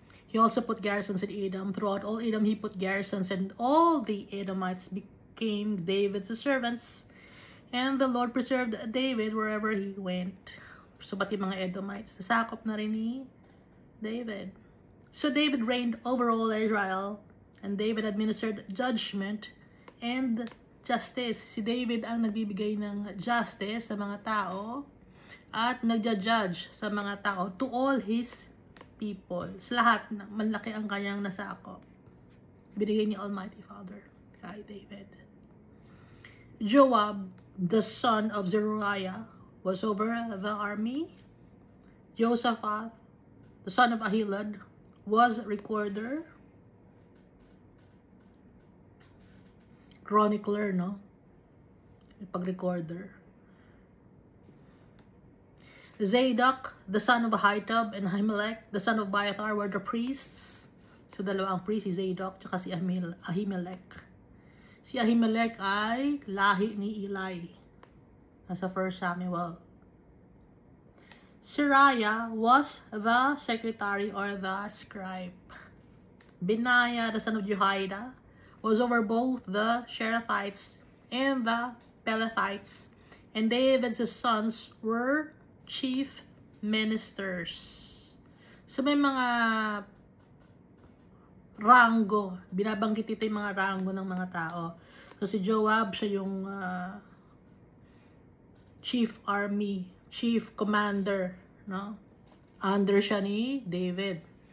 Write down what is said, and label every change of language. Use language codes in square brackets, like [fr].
[en] He also put garrisons in Edom. Throughout all Edom, he put garrisons, and all the Edomites became David's servants. And the Lord preserved David wherever he went. So, [tl] pati mga Edomites, nasakop na rin ni David. [en] So, David reigned over all Israel, and David administered judgment and justice. [tl] Si David ang nagbibigay ng justice sa mga tao at nagja-judge sa mga tao [en] to all his people. [tl] Sa lahat, malaki ang kanyang nasakop. Binigay ni Almighty Father kay David. [en] Joab, the son of Zeruiah, was over the army. Josaphat, the son of Ahilud, was recorder. [tl] Chronicler, no? Pag-recorder. [en] Zadok, the son of Ahitub, and Ahimelech, the son of Abiathar, were the priests. [tl] So, dalawang priest, si Zadok, tsaka si Ahimelech. Si Ahimelech ay lahi ni Eli. Nasa [en] 1 Samuel. Seraiah was the secretary or the scribe. Benaiah, the son of Jehoiada, was over both the Sherethites and the Pelethites, and David's sons were chief ministers. [tl] So may mga rango, binabanggit ito yung mga rango ng mga tao. So si Joab, siya yung [en] chief army, chief commander, [tl] no? Under siya ni David.